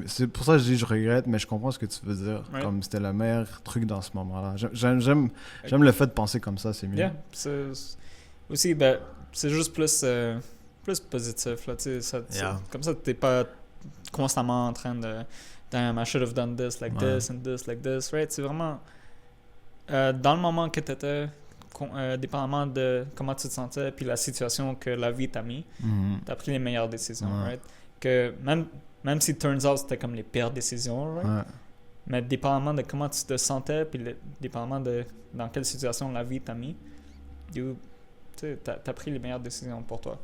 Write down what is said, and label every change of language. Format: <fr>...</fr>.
<fr>C'est pour ça que je dis je regrette, mais je comprends ce que tu veux dire. Ouais. Comme c'était le meilleur truc dans ce moment-là. J'aime le fait de penser comme ça, c'est mieux. yeah. Aussi, ben, c'est juste plus positif, là, tu sais. Yeah. Comme ça, t'es pas constamment en train de...</fr> <en>Damn, I should have done this, like Ouais. this, and this, like this, right?</en> <fr>C'est vraiment... dans le moment que t'étais, dépendamment de comment tu te sentais, puis la situation que la vie t'a mis, Mhm. t'as pris les meilleures décisions, Ouais. right? Que même si</fr> <en>turns out</en> <fr>c'était comme les pires décisions, right? Ouais. Mais dépendamment de comment tu te sentais, puis dépendamment de dans quelle situation la vie t'a mis, tu sais, t'as pris les meilleures décisions pour toi.</fr>